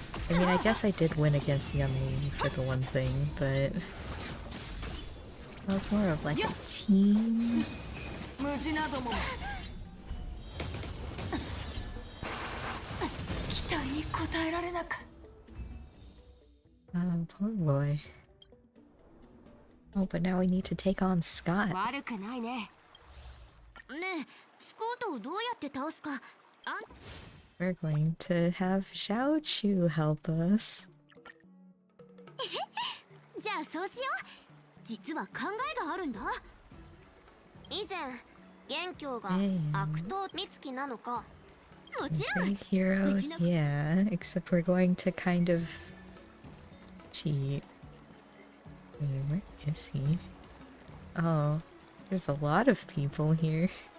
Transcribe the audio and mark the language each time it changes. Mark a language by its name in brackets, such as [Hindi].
[English] I mean, I guess I did win against Yummy for the one thing, but that was more of like a team. Oh, poor boy. Oh, but now we need to take on Scott. [Japanese] 悪くないね。ねえ、スコートをどうやって倒すか。 [English] We're going to have Zhao Chu help us. [Japanese] じゃあそうしよう。実は考えがあるんだ。以前元凶が悪党美月なのか。もちろん。 [English] Great hero, yeah. Except we're going to kind of cheat. Wait, where is he? Oh, there's a lot of people here.